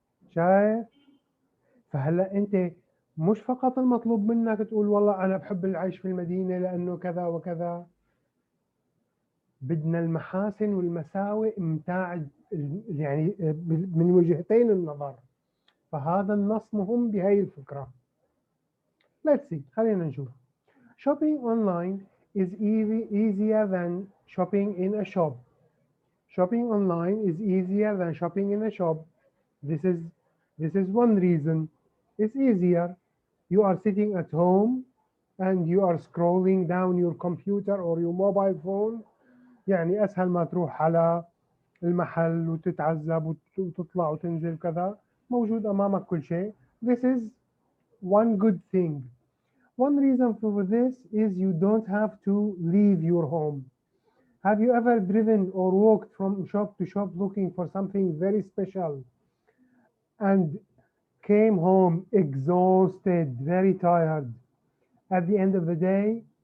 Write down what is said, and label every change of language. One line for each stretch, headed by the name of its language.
Arabic: شايف؟ فهلا انت مش فقط المطلوب منك تقول والله انا بحب العيش في المدينة لانه كذا وكذا، بدنا المحاسن والمساوئ متاع يعني من وجهتين النظر. فهذا النص مهم بهي الفكرة.
English: Let's see،
Arabic: خلينا نشوف.
English: Shopping online is easier than shopping in a shop. Shopping online is easier than shopping in a shop. This is one reason. It's easier. You are sitting at home and you are scrolling down your computer or your mobile phone.
Arabic: يعني أسهل ما تروح على المحل وتتعذب وتطلع وتنزل كذا، موجود أمامك كل شيء.
English: This is one good thing. One reason for this is you don't have to leave your home. Have you ever driven or walked from shop to shop looking for something very special and came home exhausted, very tired at the end of the day?